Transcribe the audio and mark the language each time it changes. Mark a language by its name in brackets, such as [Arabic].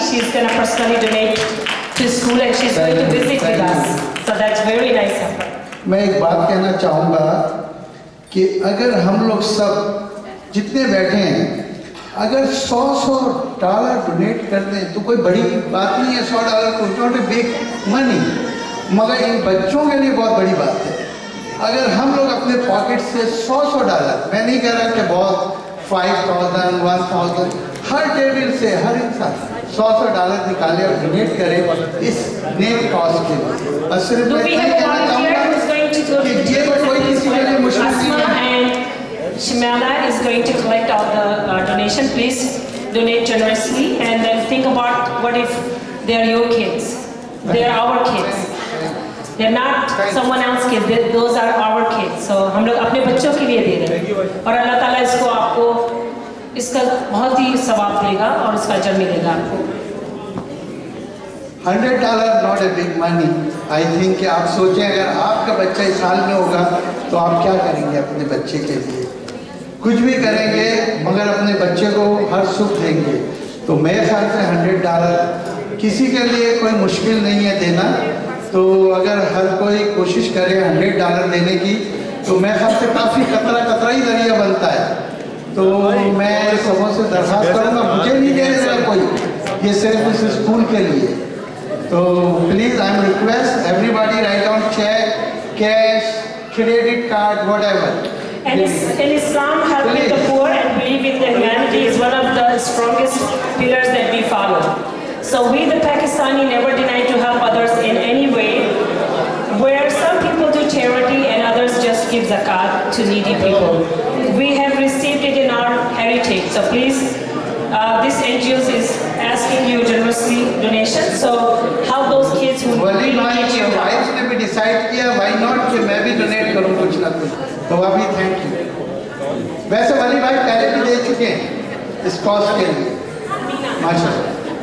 [English] She's going to personally donate to school and she's going to visit with us. So that's very nice of her. [Hindi] मैं एक बात कहना चाहूँगा कि अगर हम लोग सब जितने बैठे हैं अगर $100 डोनेट कर दें तो कोई बड़ी बात नहीं है। $100 को [English] not a big money, [Hindi] मगर इन बच्चों के लिए बहुत बड़ी बात है। अगर हम लोग अपने पॉकेट से $100, मैं नहीं कह रहा कि बहुत 5,000, 1,000, हर टेबल से हर इंसान $100 निकाले और डोनेट करे इस नेम कॉज के लिए। और सिर्फ मैं ये कहना चाहूँगा कि ये कोई किसी के लिए मुश्किल नहीं है। [English] Shimala is going to collect all the donation. Please donate generously and then think about what if they are your kids. They are our kids. They are not someone else's kids. Those are our kids. [Hindi] So हम लोग अपने बच्चों के लिए दे रहे हैं और अल्लाह ताला इसको आपको इसका बहुत ही सवाब देगा और इसका अजर मिलेगा आपको। [English] $100 not a big money. I think [Hindi] कि आप सोचें अगर आपका बच्चा इस हाल में होगा तो आप क्या करेंगे अपने बच्चे के लिए? कुछ भी करेंगे मगर अपने बच्चे को हर सुख देंगे। तो मेरे ख्याल से $100 किसी के लिए कोई मुश्किल नहीं है देना। तो अगर हर कोई कोशिश करे $100 देने की तो मेरे ख्याल से काफ़ी कतरा ही दरिया बनता है। तो मैं सबों से दरख्वास्त करूँगा, मुझे नहीं दे देगा कोई, ये सिर्फ इस स्कूल के लिए। [English] तो please I am request everybody write down cheque, cash, credit card, whatever. And in Islam, helping the poor and believing in humanity is one of the strongest pillars that we follow. So we, the Pakistani, never deny to help others in any way. Where some people do charity and others just give zakat to needy people. We have received it in our heritage. So please, this NGO is asking you generously donations. So help those kids parents who [Hindi] वली भाई [English] relocate [Hindi] की [English] your house. [Hindi] Wife ने भी decide किया [English] why not [Hindi] कि मैं भी donate करूं कुछ ना कुछ, तो अभी [English] Thank you. [Hindi] वैसे वली भाई पहले भी दे चुके हैं इस कॉज के लिए, माशाल्लाह।